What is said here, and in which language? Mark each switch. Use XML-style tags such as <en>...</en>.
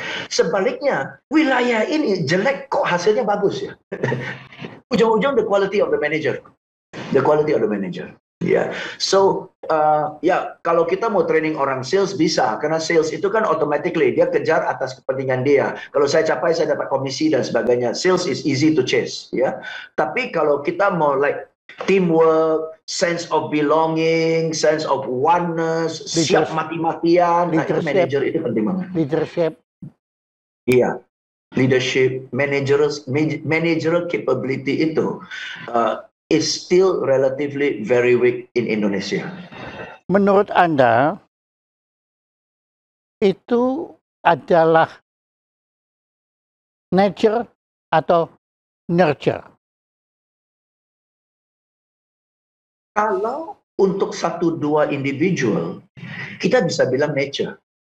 <id>Sebaliknya, wilayah ini jelek, kok hasilnya bagus ya? Ujung-ujung</id> <en>the quality of the manager.</en> <id>The quality of the manager. Ya, so kalau kita mau training orang sales bisa, karena sales itu kan automatically dia kejar atas kepentingan dia. Kalau saya capai, saya dapat komisi dan sebagainya.</id> <en>Sales is easy to chase, ya.</en> <id>Tapi kalau kita mau</id> <en>like teamwork, sense of belonging, sense of oneness,</en> <id>siap mati-matian, nah itu manager itu penting banget.</id> <en>Leadership. Iya, leadership, managerial capability itu is still relatively very weak in Indonesia.</en> <id>Menurut Anda, itu adalah nature atau nurture? Kalau untuk 1-2 individual, kita bisa bilang nature.</id>